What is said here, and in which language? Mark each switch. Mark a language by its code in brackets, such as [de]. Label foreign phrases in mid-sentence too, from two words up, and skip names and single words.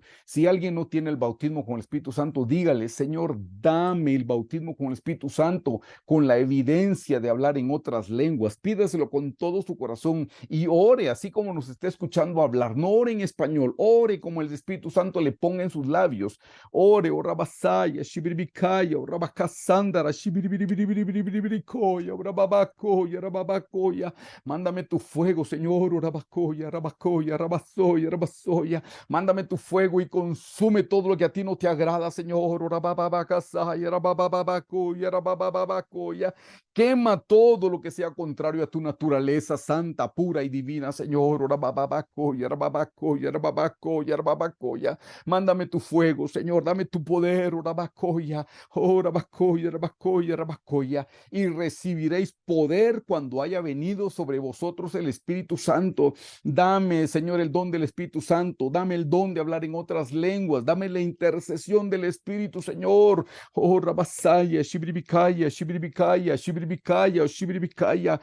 [es] Si alguien no tiene el bautismo con el Espíritu Santo, dígale, Señor, dame el bautismo con el Espíritu Santo, con la evidencia de hablar en otras lenguas. Pídaselo con todo su corazón y ore, así como nos está escuchando hablar. No ore en español, ore como el Espíritu Santo le ponga en sus labios. Ore, orabasaya, shibiribikaya, orabakasandara, shibiribiribiribiribiribirikoya, orababakoya, orababakoya. Mándame tu fuego, Señor. Orabacoya, rabacoya, rabazoya, rabazoya. Mándame tu fuego y consume todo lo que a ti no te agrada, Señor. Orabababacasaya, rabababacoya, rabababacoya. Quema todo lo que sea contrario a tu naturaleza santa, pura y divina, Señor. Orabababacoya, rababacoya, rababacoya, rababacoya. Mándame tu fuego, Señor. Dame tu poder. Orabacoya, orabacoya, rabacoya, rabacoya. Y recibiréis poder cuando haya venido sobre vosotros el Espíritu Santo. Dame, Señor, el don del Espíritu Santo. Dame el don de hablar en otras lenguas. Dame la intercesión del Espíritu, Señor. Oh, Rabasaya, Shibribikaya, Shibribikaya, Shibribikaya, Shibribikaya.